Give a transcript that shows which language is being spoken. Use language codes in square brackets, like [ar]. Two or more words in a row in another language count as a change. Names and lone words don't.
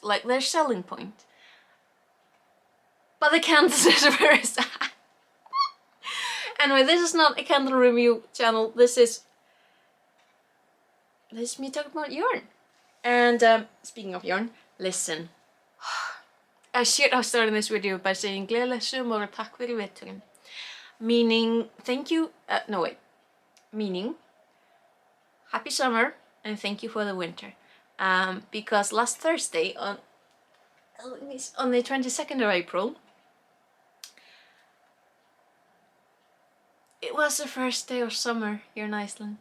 [en] Like, they're selling point. But the candles is very sad. Anyway, this is not a candle review channel. This is me talking about yarn. And speaking of yarn, listen. I should have started this video by saying [is] gleðileg sumar og takk fyrir veturinn. [en] Meaning, thank you, meaning, happy summer and thank you for the winter. Because last Thursday, on the 22nd of April, it was the first day of summer here in Iceland.